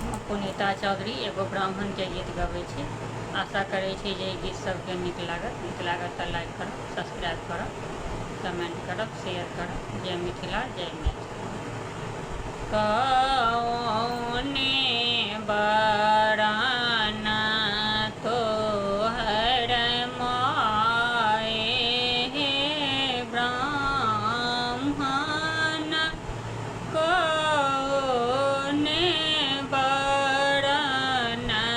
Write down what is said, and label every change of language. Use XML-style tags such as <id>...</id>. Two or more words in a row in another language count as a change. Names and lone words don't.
<mai>पुनीता चौधरी एगो ब्राह्मण के गीत गबै छी। आशा करै छी जे गीत सबके नीक लागत तऽ लाइक करब, सब्सक्राइब करब, कमेंट करब, शेयर करब। जय मिथिला, जय मैथिली। कौने बरन तोहर माए हे ब्राह्मण, कौने बरन</mai>